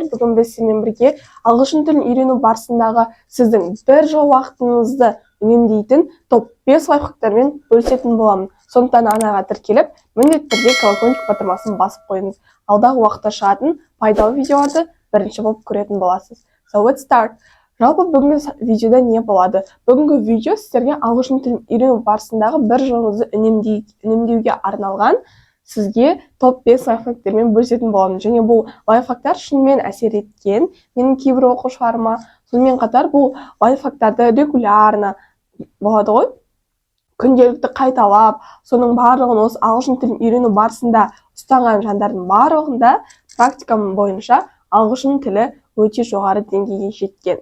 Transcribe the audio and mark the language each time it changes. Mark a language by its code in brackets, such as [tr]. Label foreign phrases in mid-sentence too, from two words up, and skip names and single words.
[kk] Бүгін біз сізбен бірге ағылшын тілін үйрену барысындағы сіздің бір жыл уақытыңызды үнемдейтін топ 5 лайфхактармен бөлісетін боламын. Сондықтан арнаға тіркеліп, міндетті түрде колокольчик батырмасын басып қойыңыз. Алдағы уақытта шығатын пайдалы видеоларды бірінші болып көретін боласыз. [en] So let's start. [kk] Жалпы бүгінгі видеода не болады? Бүгінгі видео сіздерге ағылшын тілін үйрену барысындағы бір жылыңызды үнемдеуге арналған сізге топ 5 лайфхактермен бөлісетін боламын. Және бұл лайфхактар шынымен әсер еткен менің кейбір оқушыларыма. Сонымен қатар бұл лайфхактарды регулярно болады ғой, күнделікті қайталап, соның барлығын осы ағылшын тілін үйрену барысында ұстанған жандардың барлығында практикам бойынша ағылшын тілі өте жоғары деңгейге жеткен.